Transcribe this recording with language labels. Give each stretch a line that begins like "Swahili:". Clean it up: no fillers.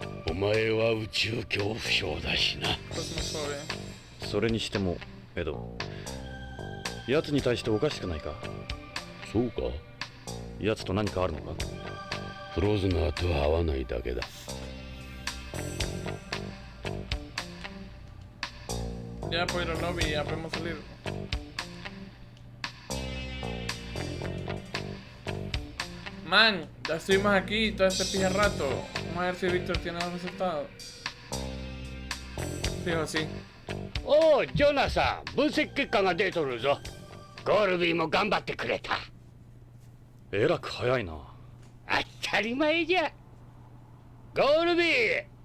Japanese: お前は宇宙恐怖症だしな。それにしてもエド、奴に対しておかしくないか？そうか？奴と何かあるのか？フローズナーとは合わないだけだ。
Spanish: Ya pues los lobby, ya podemos salir. Man, ya estuvimos aquí todo este pije rato. Vamos a ver si Víctor tiene los resultados. Fijo, sí.
Japanese: おう、ジョナサン、分析結果が出とるぞ。ゴールビーも頑張ってくれた。えらく早いな。当たり前じゃ。ゴールビー。